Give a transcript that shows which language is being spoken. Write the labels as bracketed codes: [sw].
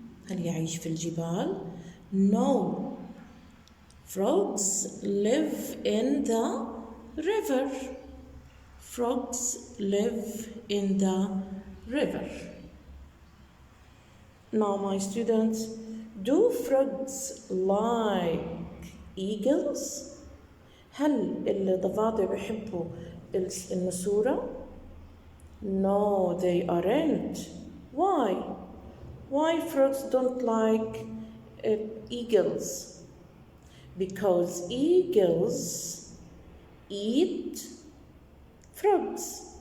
[ar] هل يعيش في الجبال? [en] No. Frogs live in the river. frogs live in the river. Now, my students, do frogs like eagles? [ar] هل الضفادع بيحبوا النسورة؟ [en] No, they aren't. Why? Why frogs don't like eagles? Because eagles eat frogs.